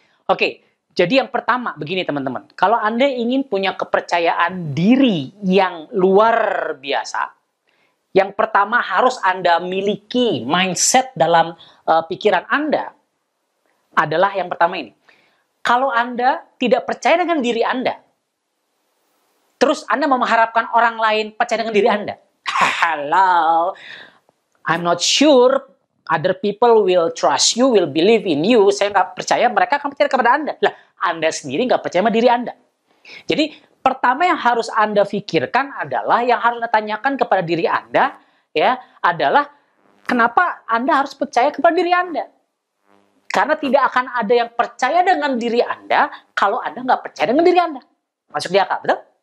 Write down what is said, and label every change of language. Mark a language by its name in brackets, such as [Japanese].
[Indonesian] Oke, jadi yang pertama begini teman-teman. Kalau Anda ingin punya kepercayaan diri yang luar biasa, yang pertama harus Anda miliki mindset dalam pikiran Anda adalah yang pertama ini. Kalau Anda tidak percaya dengan diri Anda, terus Anda mengharapkan orang lain percaya dengan diri Anda. [English] Hello, I'm not sure other people will trust you, will believe in you. [Indonesian] Saya nggak percaya mereka akan percaya kepada Anda. Lah, Anda sendiri nggak percaya sama diri Anda. Jadi, pertama yang harus Anda pikirkan adalah, yang harus Anda tanyakan kepada diri Anda, ya, adalah kenapa Anda harus percaya kepada diri Anda. Karena tidak akan ada yang percaya dengan diri Anda kalau Anda nggak percaya dengan diri Anda. Masuk di akal, betul?